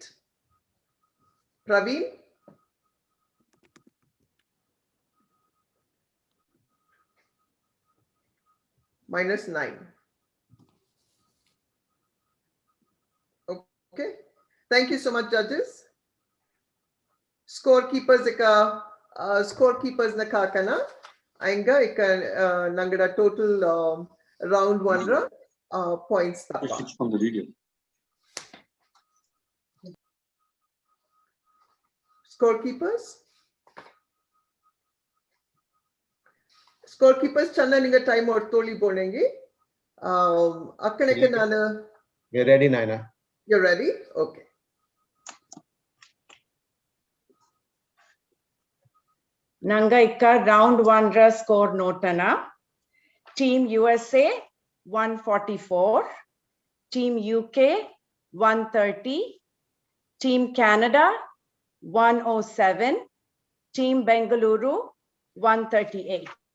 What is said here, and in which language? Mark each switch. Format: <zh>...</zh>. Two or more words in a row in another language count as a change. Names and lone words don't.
<en>Praveen? -9. Okay. Thank you so much, judges.</en> <kfa>Scorekeepers scorekeepers na kakana. Ainga ika nangada</kfa> <en>total round 1</en> <kfa>ra points tapa.</kfa> <en>Switch from the video.</en> <kfa>Scorekeepers channa ninga time ortoli bonengi. Akkaneke nana.</kfa> <en>You're ready, Naina. You're ready? Okay.</en> <kfa>Nangaika round 1 ra score notana.</kfa> <en>Team USA 144, Team UK 130, Team Canada 107, Team Bengaluru 138.</en>